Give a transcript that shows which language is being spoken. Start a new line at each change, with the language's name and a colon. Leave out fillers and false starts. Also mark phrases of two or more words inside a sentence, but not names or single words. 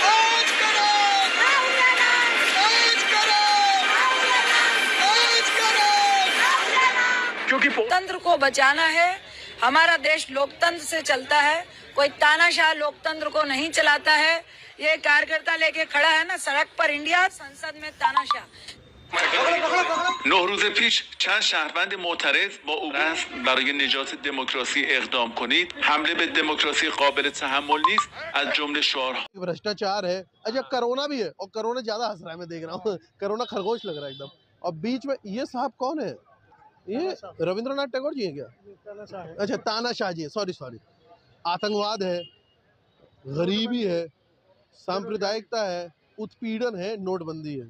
Hindi: क्योंकि लोकतंत्र को बचाना है। हमारा देश लोकतंत्र से चलता है, कोई तानाशाह लोकतंत्र को नहीं चलाता है। ये कार्यकर्ता लेके खड़ा है ना सड़क पर, इंडिया संसद में तानाशाह।
Persian: 9 روز پیش چند شهروند معترض با عبور برای نجات دموکراسی اقدام کنید. حمله به دموکراسی قابل تحمل نیست از جمله شعارها
Hindi: भ्रष्टाचार है। अच्छा, कोरोना भी है, और कोरोना ज्यादा हंस रहा है, मैं देख रहा हूँ। कोरोना खरगोश लग रहा है एकदम। और बीच में ये साहब कौन है? ये रविंद्रनाथ टैगोर जी है क्या? अच्छा, तानाशाह जी, सॉरी। आतंकवाद है, गरीबी है, सांप्रदायिकता है, उत्पीड़न है, नोटबंदी है।